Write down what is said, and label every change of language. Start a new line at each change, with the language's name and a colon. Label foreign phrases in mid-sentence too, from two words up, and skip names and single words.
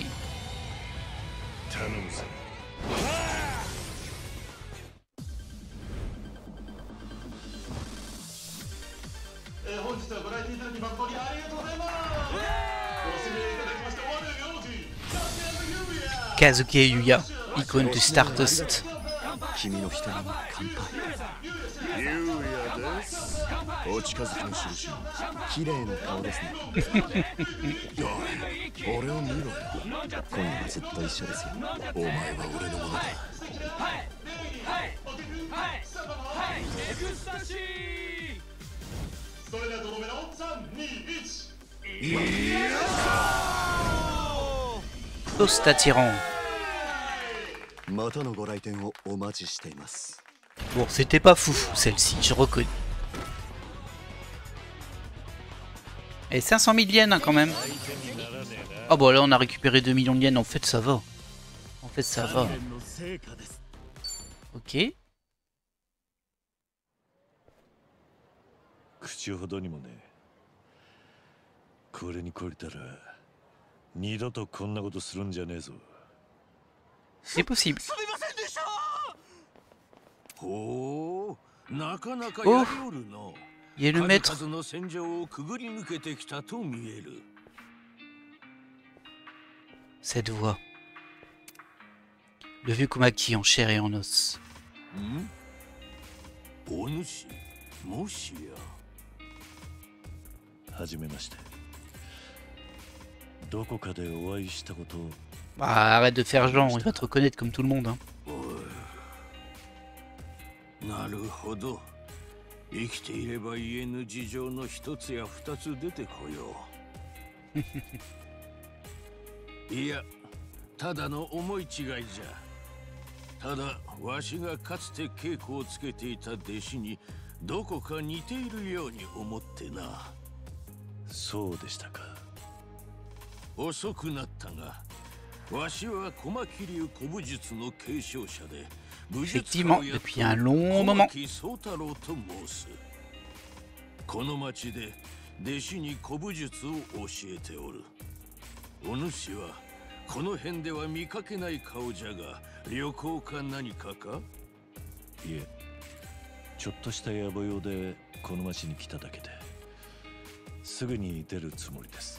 Japanese: 頼むぜ。本日はご来店いただき誠にありがとうございます。ご指名いただきました我領事 Kazuki Yuya,
French: icône du Stardust.
Japanese: 君の瞳に乾杯。ゆうやです。お近づきの印。綺麗な顔ですね。おい、俺を見ろよ。今夜はずっと一緒ですよ。お前は俺のものだ。それではとどめの3、2、1。
French: Toast attirant.
Japanese: またのご来店をお待ちしています。
French: Bon, c'était pas fou celle-ci, je reconnais. Et 500 000 yens hein, quand même. Ah bon là on a récupéré 2 millions de yens, en fait ça va. En fait ça va. Ok.
Japanese: 口ほどにもね。これに懲りたら二度とこんなことするんじゃねえぞ。
French: C'est possible.
Japanese: すみませんでした。ほう、なかなかおやりおるの。
French: Il y a le maître.
Japanese: 数々の戦場をくぐり抜けてきたと見える。
French: Cette voix. Le vieux Komaki en chair et en os.
Japanese: ん？お主、もしや。はじめまして。どこかでお会いしたことを。
French: Ah, arrête de faire genre, il va te reconnaître comme tout le monde. Hein.
Japanese: なるほど。生きていれば言えぬ事情の一つや二つ出てこよう。いや、ただの思い違いじゃ。ただ、わしがかつて稽古をつけていた弟子にどこか似ているように思ってな。そうでしたか。遅くなったが、わしは小牧流古武術の継承者で、
French: Effectivement, depuis un long moment.
Japanese: 宗太郎と申す。この町で弟子に古武術を教えておる。お主はこの辺では見かけない顔じゃが、旅行か何かか？いえ、ちょっとした野暮用でこの町に来ただけで、すぐに出るつもりです。